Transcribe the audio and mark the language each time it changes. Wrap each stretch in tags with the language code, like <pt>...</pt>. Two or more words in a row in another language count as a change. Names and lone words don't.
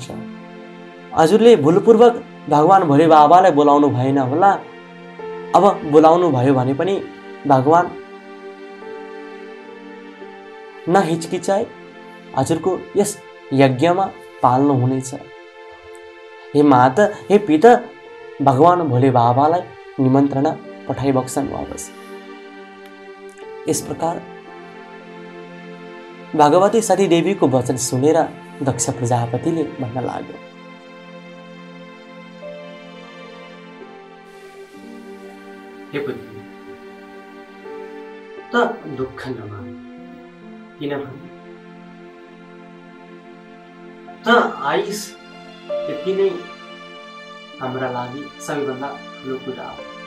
<ne>हजुरले भुलपूर्वक भगवान भोले बाबालाई बोलाउनु भएन होला। अब बोलाउनु भयो भने पनि भगवान नहिचकिचाई हजुरको यस यज्ञमा पाल्नु हुनेछ। हे माता, हे पिता, भगवान भोले बाबालाई निमन्त्रणा पठाइबक्सनुहोस्। यस प्रकार भगवती सती देवीको वचन सुनेर दक्ष प्रजापतिले भन्न लाग्यो, हे पुत्री, त दुःख नमान, किनभने त आइस यति नै हाम्रा लागि सबैभन्दा ठुलो कुरा हो।</ne>